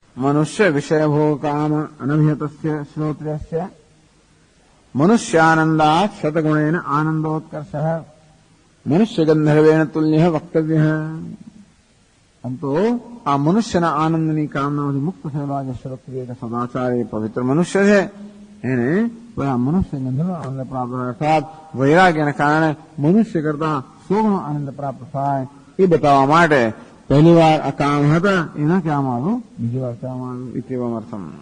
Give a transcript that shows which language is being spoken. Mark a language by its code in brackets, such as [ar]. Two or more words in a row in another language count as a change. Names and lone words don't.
[sa] मनुष्य विषय भोग काम अनभिहतस्य श्रोत्रियस्य मनुष्यानंदात् शतगुणेन आनंदोत्कर्षः मनुष्य गंधर्वेण तुल्यः वक्तव्यः. [gu] આમ તો આ મનુષ્યના આનંદની કામનામાંથી મુક્ત થયેલા જે શ્રોત્રિય સદાચારી પવિત્ર મનુષ્ય છે એને આ મનુષ્ય ગંધર્વ આનંદ પ્રાપ્ત થાય, અર્થાત વૈરાગ્યના કારણે મનુષ્ય કરતા 100 ગણો આનંદ પ્રાપ્ત થાય એ બતાવવા માટે પહેલી વાર આ કામ હતા એના કહેવામાં આવ્યું, બીજી વાર કહેવામાં આવ્યું [sa] ઇત્યવમ અર્થમ.